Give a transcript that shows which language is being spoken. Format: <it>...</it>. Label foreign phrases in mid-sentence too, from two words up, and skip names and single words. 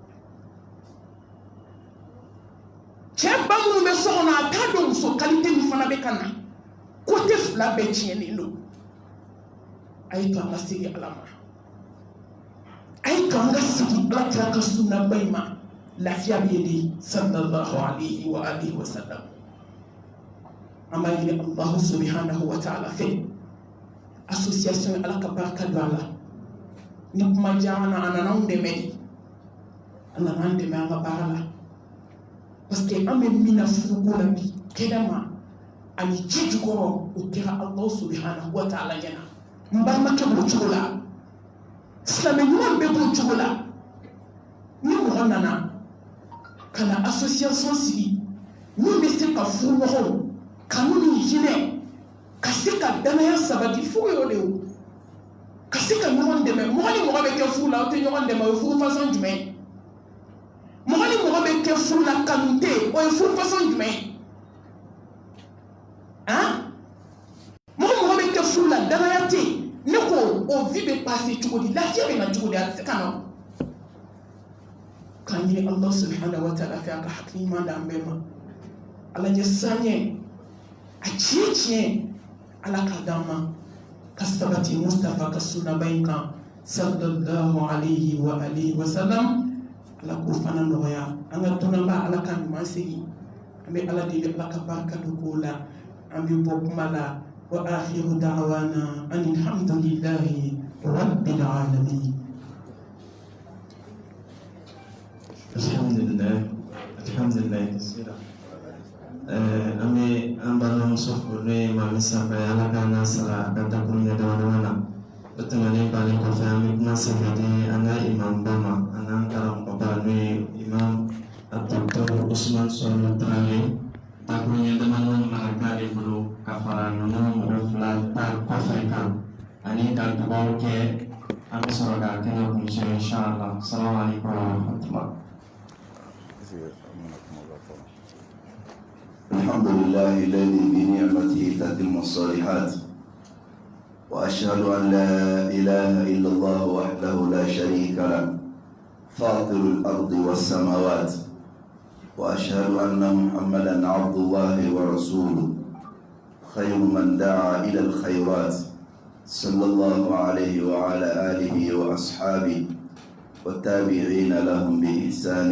<bm>cɛ ba minnu bɛ so kɔnɔ a t'a dɔn muso qualité min fana bɛ ka na côté fila bɛɛ tiɲɛlen don a ye to an ka segin ala ma a ye to an ka segin ala kira ka sunaba in ma lafiya bɛ yen de</bm> <ar>صلى الله عليه وآله و</ar> <bm>sallam an b'a ɲini</bm> <ar>الله سبحانه وتعالى</ar> <bm>fɛ association ala ka barika don a la ni kuma diyara na a nana anw dɛmɛ de a nana an dɛmɛ an ka baara la parce que an bɛ min na furuko la bi kɛnɛma ani ji jukɔrɔ o kɛra</bm> <ar>الله سبحانه وتعالى</ar> <bm>ɲɛna n balimakɛ b'o cogo la silamɛ ɲuman bɛɛ b'o cogo la ni mɔgɔ nana ka na association sigi min bɛ se ka furuɲɔgɔnw kanu ni hinɛ ka se ka danaya sabati fo y'o de o ka se ka ɲɔgɔn dɛmɛ mɔgɔ ni mɔgɔ bɛ kɛ furu la o tɛ ɲɔgɔn dɛmɛ o ye furu façon jumɛn ye mɔgɔ ni mɔgɔ bɛ kɛ furu la kanu tɛ yen o ye furu façon jumɛn ye mɔgɔ mɔgɔ bɛ kɛ furu la danaya tɛ yen ne ko o vie bɛ passer cogo di lafiya bɛ na cogo di a tɛ se ka na k'an ɲini</bm> <ar>الله سبحانه وتعالى</ar> <bm>fɛ a ka hakili ɲuman d'an bɛɛ ma ala ɲɛ sanɲɛ a tiɲɛ tiɲɛ ala ka d'an ma ka sabati Mustafa ka sunaba in kan</bm> <ar>صلى الله عليه وآله وسلم</ar> <bm>ala k'o fana nɔgɔya an ka dɔnnaba ala ka ɲuman segin an bɛ ala deli ala ka barika don k'o la an bɛ bɔ kuma la</bm> <ar>وآخر دعوانا أن الحمد لله رب العالمين. الحمد لله كثيرا</ar> <bm>an bɛ an balimamuso fo n'o ye maami sanfɛ ala k'an n'a sara a ka dakuru ɲɛ dama dama na o tɛmɛnen bannen kɔfɛ an bɛ kuma sɛbɛn di an ka imam ba ma an n'an karamɔgɔba n'o ye imam Dr. Usman Sɔɔni Tarawele dakuru ɲɛ dama dama mana k'ale bolo ka fara ninnu mɔgɔ fila ta kɔfɛ kan ani ka dugawu kɛ an bɛ sɔrɔ ka kɛnɛ kuncɛ</bm> <ar>إن شاء الله السلام عليكم ورحمة الله. الحمد لله الذي بنعمته تتم الصالحات وأشهد أن لا إله إلا الله وحده لا شريك له فاطر الأرض والسماوات وأشهد أن محمدا عبد الله ورسوله خير من دعا إلى الخيرات صلى الله عليه وعلى آله وأصحابه والتابعين لهم بإحسان</ar>